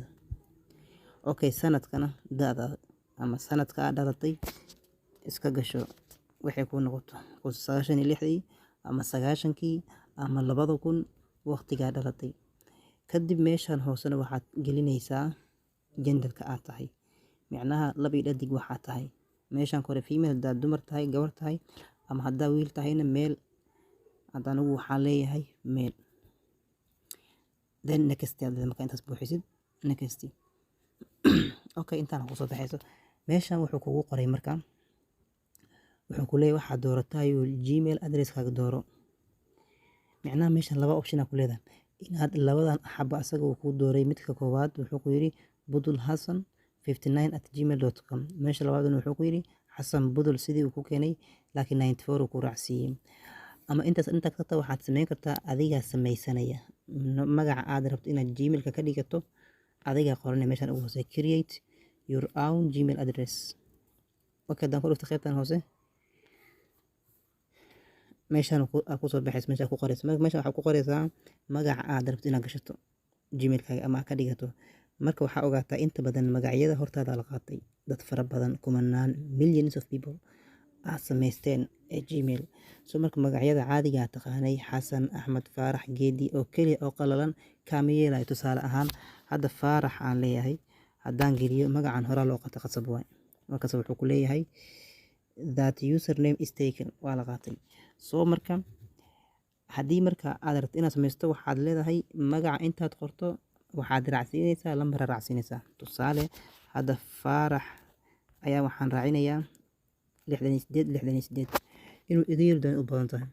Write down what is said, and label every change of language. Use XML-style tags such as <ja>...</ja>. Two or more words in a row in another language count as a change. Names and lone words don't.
<so>Okay, sanadkana da'da ama sanadka aad dhalatay iska gasho waxay ku noqoto 96 ama 90kii ama 2000 waqtiga dhalatay. Kadib meeshan hoosena waxaad gelinaysaa gender-ka aad tahay. Micnaha laba iyo dhadig waxaad tahay. Meeshan kore female haddaad dumar tahay, gabar tahay, ama haddaa wiil tahayna male. Haddaan ugu waxaan leeyahay male.</so> <en>Then next</en> <so>aad markaa intaas buuxisid next. Okay, intaan ku soo baxayso. Meeshan wuxuu kugu qoray markaa. Wuxuu ku leeyahay waxaad dooratay Gmail address-kaaga dooro. Micnaha meeshan laba option ku leedahay. Inaad labadan xaba asaga uu ku dooray midka koowaad wuxuu ku yiri budulhasan59@gmail.com. Meesha labaadna wuxuu ku yiri Xasan Budul sidii uu ku keenay laakiin 94 uu ku raacsiiyay. Ama intaas inta kasta waxaad samayn kartaa adiga samaysanaya. Magaca aad rabto inaad Gmail-ka ka dhigato adiga qoranay meeshan ugu hoose</so> <en>create your own Gmail address.</en> <so>Okay, haddaan ku dhufto qaybtan hoose. meeshaan ku soo baxayso meesha ku qorayso. Meesha waxaa ku qoraysaa magaca aad rabto inaad gashato Gmail-kaaga ama ka dhigato. Marka waxaa ogaataa inta badan magacyada hortaada la qaatay. Dad fara badan, kumanaan,</so> <en>millions of people</en> <so>aad samaysteen Gmail. So marka magacyada caadiga ah taqaanay Xasan, Axmed, Faarax, Geedi oo kaliya oo qalalan kaama yeelay. Tusaale ahaan hadda Faarax aan leeyahay, haddaan geliyo magacan hore loo qaatay qasab waay. Markaas wuxuu ku leeyahay</so> <en>that username is taken,</en> <so>waa la qaatay. So marka haddii marka aad rabto inaad samaysto waxaad leedahay magaca intaad qorto waxaad raacsiinaysaa lambar raacsiinaysaa. Tusaale hadda Faarax ayaa waxaan raacinayaa 68 inuu iga yirdoon u badan tahay.</so>